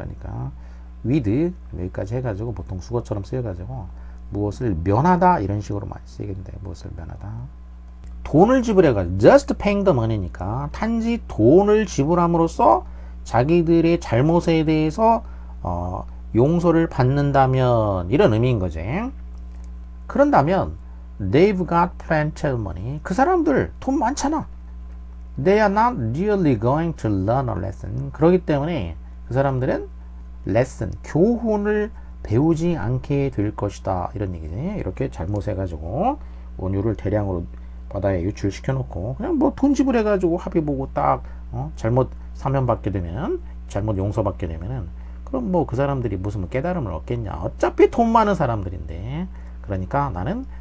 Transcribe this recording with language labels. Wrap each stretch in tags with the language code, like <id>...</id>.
<ko>그러니까 with 여기까지 해가지고 보통 수거처럼 쓰여가지고 무엇을 면하다 이런 식으로 많이 쓰이겠는데 무엇을 면하다. 돈을 지불해가지고</ko> <en>just paying the money</en> <ko>니까 단지 돈을 지불함으로써 자기들의 잘못에 대해서 용서를 받는다면 이런 의미인 거지. 그런다면</ko> <en>they've got plenty of money.</en> <ko>그 사람들 돈 많잖아.</ko> <en>They are not really going to learn a lesson.</en> <ko>그렇기 때문에 그 사람들은 lesson, 교훈을 배우지 않게 될 것이다. 이런 얘기지. 이렇게 잘못해가지고 원유를 대량으로 바다에 유출시켜 놓고 그냥 뭐 돈 지불해가지고 합의 보고 딱 잘못 사면받게 되면 잘못 용서받게 되면은 그럼 뭐 그 사람들이 무슨 깨달음을 얻겠냐. 어차피 돈 많은 사람들인데. 그러니까 나는</ko>